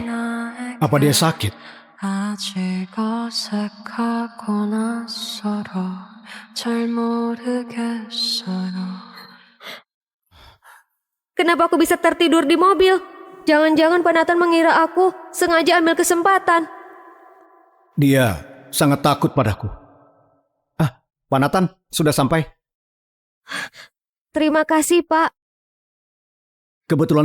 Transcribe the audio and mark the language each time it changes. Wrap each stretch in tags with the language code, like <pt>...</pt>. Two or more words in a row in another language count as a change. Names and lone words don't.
<id>Apa dia sakit?</id> <ko>아직 어색하고 낯설어 잘 모르겠어요.</ko> <id>Kenapa aku bisa tertidur di mobil? Jangan-jangan Pak Nathan mengira aku sengaja ambil kesempatan. Dia sangat takut padaku. Pak Nathan, sudah sampai? Terima kasih, Pak.</id>